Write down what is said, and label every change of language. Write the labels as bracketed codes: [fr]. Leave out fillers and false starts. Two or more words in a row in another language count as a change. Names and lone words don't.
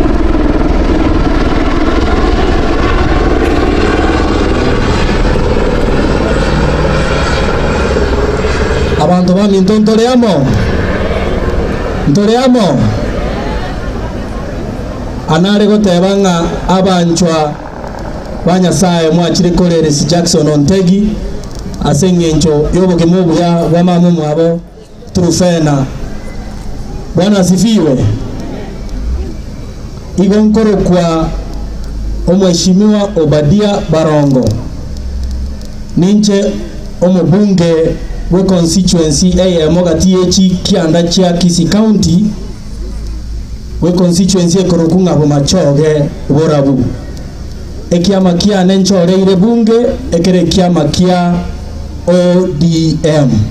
[guz] Abantu bami ntontoreamo anare gotebanga abanchwa banyasaye mwakire koreresi Jackson Ontegi asengencho yobogemo buya bwamama mwabo turufena. [sw] Bwana asifiwe. [guz] Igonkoro kwa omweshimiwa Obadia Barongo ninche omubunge we constituency mogatiyechi kianda chia Kisii County we constituency ekorokunga bo Machoge Borabu ekiama kia nenchoreire bunge ekere kiama kia ODM